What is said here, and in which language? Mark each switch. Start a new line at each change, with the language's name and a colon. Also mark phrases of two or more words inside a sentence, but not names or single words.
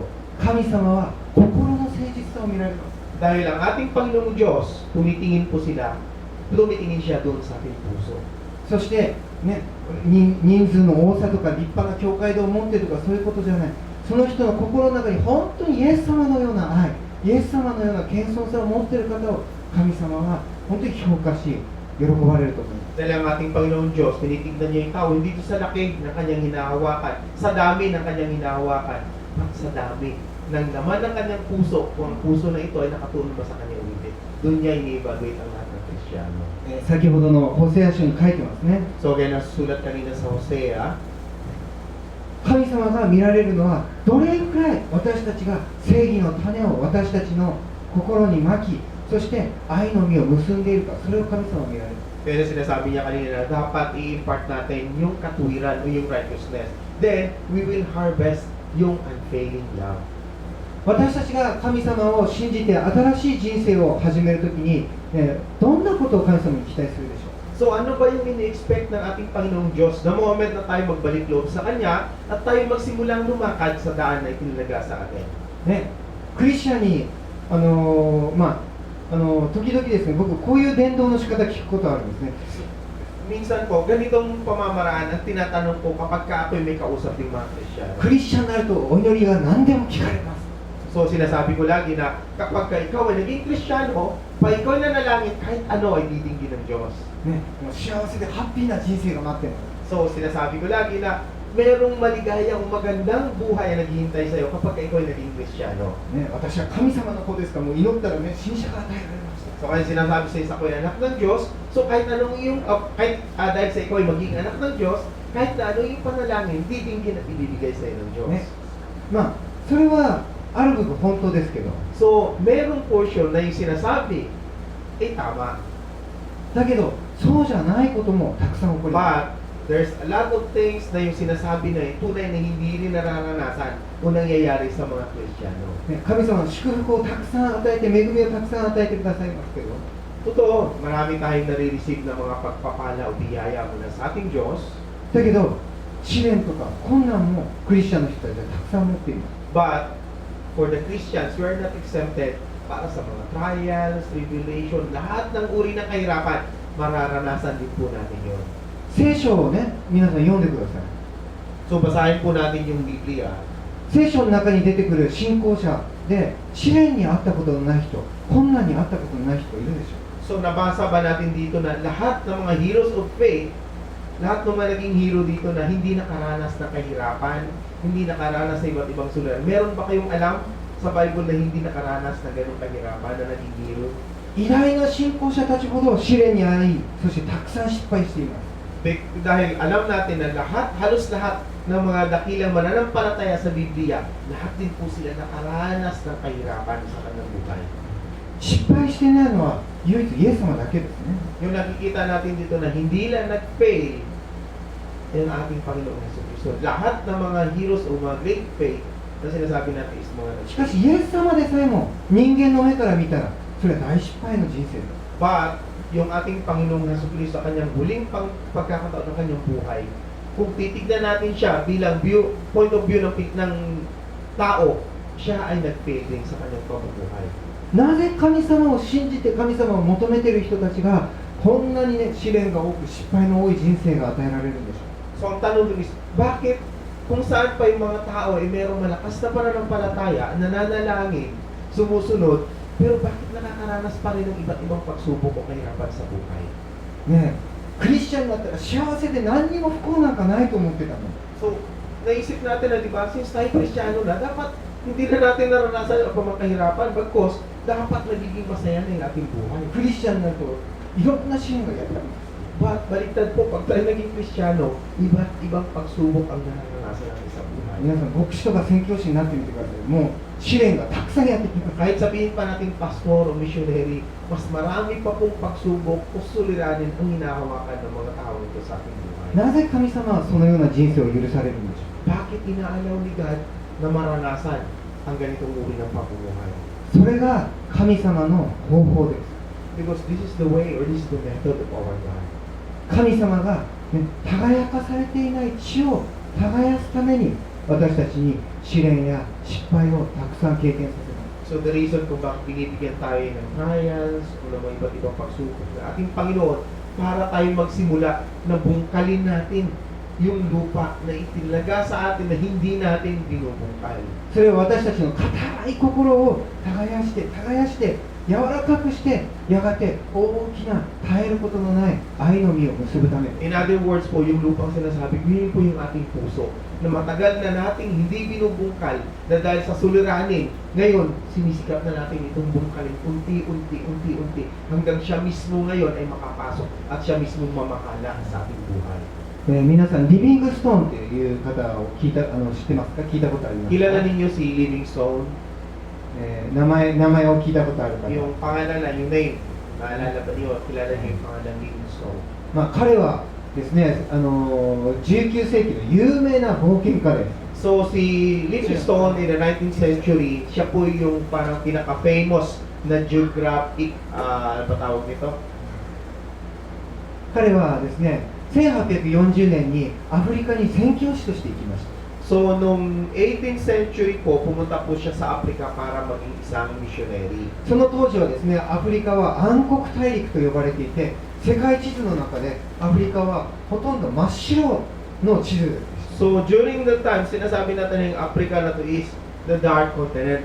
Japanese: 神様は心の誠実さを見られます。
Filipino: Dahil ang ating Panginoong Diyos, tumitingin siya doon sa ating puso.
Japanese: そして、ね、人数の多さとか立派な教会堂を持ってるとかそういうことじゃない。その人の心の中に本当にイエス様のような愛、イエス様のような謙遜さを持っている方を神様は本当に評価し、喜ばれると思います。
Filipino: Dahil ang ating Panginoong Diyos, tinitignan niya yung tao, hindi doon sa laki ng kanyang hinahawakan, sa dami ng kanyang hinahawakan, at sa dami ng laman ng kanyang puso, kung ang puso na ito ay nakatulong ba sa kanya o hindi. Doon niya ini-evaluate ang lahat ng Kristiyano.
Japanese: 先ほどのホセア書に書いてますね。
English: So again,
Filipino: nasusulat kanina sa Hosea,
Japanese: 神様が見られるのはどれくらい私たちが正義の種を私たちの心にまき、そして愛の実を結んでいるか、それを神様は見られる。
Filipino: kaya sinasabi niya kanina na dapat i-impart natin yung katuwiran o yung righteousness.
English: Then, we will harvest yung unfailing love.
Japanese: 私たちが神様を信じて新しい人生を始めるときに、どんなことを神様に期待するでしょう？
Filipino: So ano ba yung ini-expect ng ating Panginoong Diyos na moment na tayo magbalik loob sa Kanya at tayo magsimulang lumakad sa daan na itinilaga sa atin?
Japanese: ね、クリスチャンに時々ですね、僕こういう伝道の仕方聞くことあるんですね。
Filipino: Minsan po, ganitong pamamaraan ang tinatanong ko kapag ka ako'y may kausap ng mga Kristyano.
Japanese: クリスチャンになるとお祈りが何でも聞かれます。
Filipino: So sinasabi ko lagi na kapag ka ikaw ay naging Kristyano, pa ikaw na nalangin, kahit ano ay didinggin ng Diyos.
Japanese: ね、もう幸せでハッピーな人生が待ってる。
Filipino: So sinasabi ko lagi na merong maligayang magandang buhay na naghihintay sa'yo kapag ka ikaw ay naging Kristyano.
Japanese: ね、私は神様の子ですから、もう祈ったらね、新車が与えられました。
Filipino: So kaya sinasabi sa isa ko ay anak ng Diyos, so kahit anong iyong, dahil sa ikaw ay maging anak ng Diyos, kahit na ano yung panalangin, didinggin at ibibigay sa'yo ng Diyos.
Japanese: ね、まあそれはある部分本当ですけど、
Filipino: So merong portion na yung sinasabi, ay tama.
Japanese: だけどそうじゃないこともたくさん起こりま
English: But there's a lot of things
Filipino: na yung sinasabi na yung tunay na hindi rin nararanasan o nangyayari sa mga Kristiyano.
Japanese: す、ね、神様の祝福をたくさん与えて、恵みをたくさん与えてくださいますけど、
Filipino: Totoo, marami tayong nare-receive ng mga pagpapala o biyaya mula sa ating Diyos.
Japanese: だけど試練とか困難もクリスチャンの人たちはたくさん持っています。
English: But for the Christians, we are not exempted
Filipino: para sa mga
English: trials, tribulation,
Filipino: lahat ng uri ng kahirapan, mararanasan din po natin yun.
Japanese: 聖書をね、皆さん読んでください。
Filipino: So basahin po natin yung Biblia.
Japanese: 聖書の中に出てくる信仰者で試練にあったことのない人、困難にあったことのない人いるでしょ
Filipino: So nabasa ba natin dito na lahat ng mga
English: heroes of faith,
Filipino: lahat ng mga naging hero dito na hindi nakaranas ng kahirapan, hindi nakaranas sa iba't ibang suliranin. Meron ba kayong alam sa Bible na hindi nakaranas ng ganong kahirapan na naging hero?
Japanese: う？偉大な信仰者たちほど試練に遭い、そしてたくさん失敗しています。
Filipino: Dahil alam natin na halos lahat ng mga dakilang mananampalataya sa Biblia, lahat din po sila nakaranas ng kahirapan sa kanilang buhay.
Japanese: 失敗してないのは唯一イエス様だけですね。
Filipino: Yung nakikita natin dito na hindi lang nag-fail, yung ating Panginoong Jesucristo. Lahat ng mga heroes o mga
English: great faith
Filipino: na sinasabi natin is mga
Japanese: しかしイエス様でさえも人間の目から見たらそれは大失敗の人生です。
Filipino: But, yung ating Panginoong Jesucristo sa kanyang huling pagkakataon ng kanyang buhay, kung titignan natin siya bilang
English: point of view
Filipino: ng tao, siya ay nag-fail din sa kanyang pamumuhay.
Japanese: なぜ神様を信じて神様を求めている人たちがこんなにね、試練が多く失敗の多い人生が与えられるんでしょう。
Filipino: So, ang tanong dun is, bakit kung saan pa yung mga tao ay mayroong malakas na pananampalataya, nananalangin, sumusunod, pero bakit nakakaranas pa rin ng iba't ibang pagsubok o kahirapan sa buhay?
Japanese: ねえ、クリスチャンになったら幸せで何にも不幸なんかないと思ってたの。
Filipino: So, naisip natin na, di ba, since tayo Kristiyano na, dapat hindi na natin naranasan ang mga kahirapan, bagkos dapat nagiging masaya na yung ating buhay.
Japanese: クリスチャンになるといろんな試練がやってきます。
Filipino: But baliktad po, pag tayo naging Kristiyano, iba't ibang pagsubok ang naranasan ng isang buhay.
Japanese: 皆さん牧師とか宣教師になってみてください。もう試練がたくさんやってきます。
Filipino: Kahit sabihin pa natin pastor o missionary, mas marami pa pong pagsubok o suliranin ang hinahawakan ng mga tao ito sa ating buhay.
Japanese: なぜ神様はそのような人生を許されるんでしょ
Filipino: Bakit inaalaw ni God na maranasan ang ganitong uri ng pamumuhay?
Japanese: う。それが神様の方法です。
English: Because this is the way or this is the method of our God.
Japanese: 神様が、ね、輝かされていない地を耕すために私たちに試練や失敗をたくさん経験させます。
English: So the reason
Filipino: kung bakit binibigyan tayo ng trials o ng mga iba't ibang pagsubok ng ating Panginoon para tayo magsimula na bungkalin natin yung lupa na itinaga sa atin na hindi natin binubungkal.
Japanese: それは私たちの固い心を耕して柔らかくしてやがて大きな絶えることのない愛の実を結ぶため。
English: In other words
Filipino: po, yung lupang sinasabi, yun po yung ating puso na matagal na nating hindi binubungkal na dahil sa suliranin, ngayon sinisikap na natin itong bungkalin unti-unti hanggang siya mismo ngayon ay makapasok at siya mismo mamakala sa ating buhay.
Japanese: 皆さんリビングストーンっていう方を知ってますか？聞いたことありますか？
Filipino: Kilala ninyo si Livingstone?
Japanese: 名前を聞いたことある方。
Filipino: Yung pangalan na, yung name, naalala ba niyo? Kilala niyo yung pangalan Livingstone?
Japanese: 彼はですね、19世紀の有名な冒険家です。
English: So si Livingstone in the 19th century,
Filipino: siya po yung parang pinaka-famous na geographic, ano ba tawag nito?
Japanese: 彼はですね1840年にアフリカに宣教師として行きました。
Filipino: So nung 18th century po, pumunta po siya sa Africa para maging isang missionary.
Japanese: その当時はですねアフリカは暗黒大陸と呼ばれていて、世界地図の中でアフリカはほとんど真っ白の地図です。
English: So during the time,
Filipino: sinasabi natin yung Africa na to
English: is the dark continent.